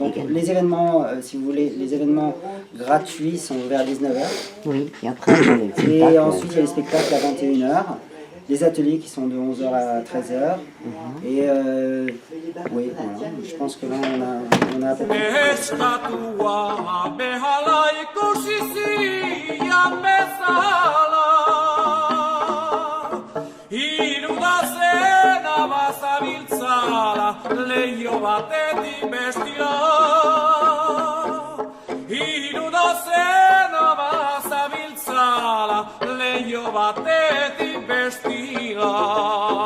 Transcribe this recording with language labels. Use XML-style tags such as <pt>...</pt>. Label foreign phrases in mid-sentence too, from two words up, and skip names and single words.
<fr>Donc les événements, si vous voulez, les événements gratuits sont vers 19h. Oui, et après, et ensuite il y a les spectacles à 21h. les ateliers qui sont de 11h à 13h. Et oui, voilà, je pense que là on a à peu près...</fr> <eu>Leio batetik bestira Hiru dozena bazabiltzala Leio batetik bestira</eu>